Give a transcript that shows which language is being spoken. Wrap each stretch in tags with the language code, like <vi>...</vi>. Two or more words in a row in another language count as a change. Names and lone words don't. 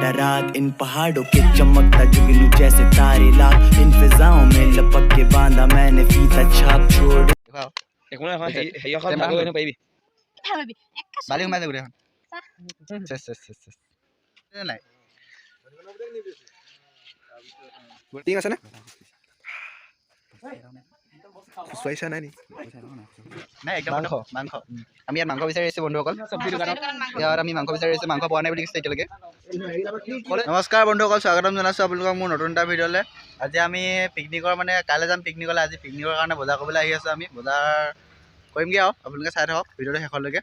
<hi>रात इन पहाड़ों के चमकता जुगनू जैसे तारे लाख इन फिजाओं में लपक के बांधा मैंने फीता छाप छोड़</hi> <as>একো নাই হেৰি এখন ভাগৰ এনে পাৰিবি বালি সোমাই যাব দেখোন চেছ চেছ চেছ চেছ নাই ঠিক আছে নে খুচুৱাইছা নাই নি নাই একদম মাংস আমি ইয়াত মাংস বিচাৰি আহিছোঁ বন্ধুসকল ইয়াত আমি মাংস বিচাৰি আহিছোঁ মাংস পোৱা নাই বুলি কৈছে এতিয়ালৈকে নমস্কাৰ বন্ধুসকল স্বাগতম জনাইছোঁ আপোনালোকক মোৰ নতুন এটা ভিডিঅ'লৈ আজি আমি পিকনিকৰ মানে কাইলৈ যাম পিকনিকলৈ আজি পিকনিকৰ কাৰণে বজাৰ কৰিবলৈ আহি আছোঁ আমি বজাৰ কৰিমগৈ আৰু আপোনালোকে চাই থাকক ভিডিঅ'টো শেষলৈকে</as>